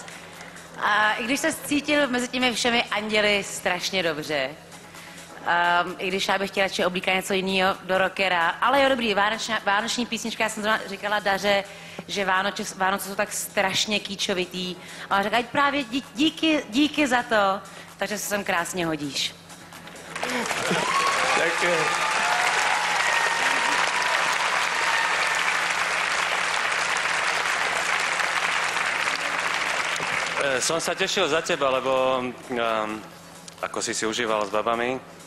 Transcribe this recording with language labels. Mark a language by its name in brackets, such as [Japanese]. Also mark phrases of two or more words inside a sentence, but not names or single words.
[Czech] A i když se cítil mezi těmi všemi anděli strašně dobře, i když já bych chtěla radši oblíkat něco jiného do rockera, ale jo, dobrý, vánoční písnička, já jsem zrovna říkala Daře, že Vánoce jsou tak strašně kýčovitý. A ona řekla, právě díky za to, takže se sem krásně hodíš. [Slovak] Ďakujem. Som sa tešil za teba, lebo ako si užíval s babami.